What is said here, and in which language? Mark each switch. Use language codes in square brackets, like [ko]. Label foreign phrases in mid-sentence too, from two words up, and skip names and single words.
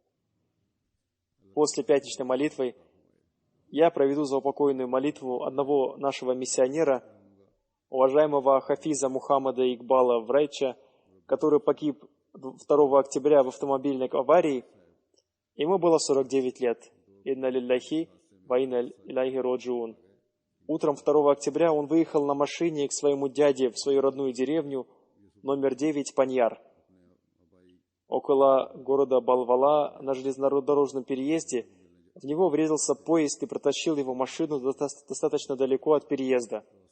[ru] После пятничной молитвы я проведу заупокойную молитву одного нашего миссионера, уважаемого Хафиза Мухаммада Игбала Врайча, который погиб 2 октября в автомобильной аварии. Ему было 49 лет. [ar] إنا لله وإنا إليه راجعون. [ru] Утром 2 октября он выехал на машине к своему дяде в свою родную деревню, номер 9, Паньяр. Около города Балвала на железнодорожном переезде в него врезался поезд и протащил его машину достаточно далеко от переезда.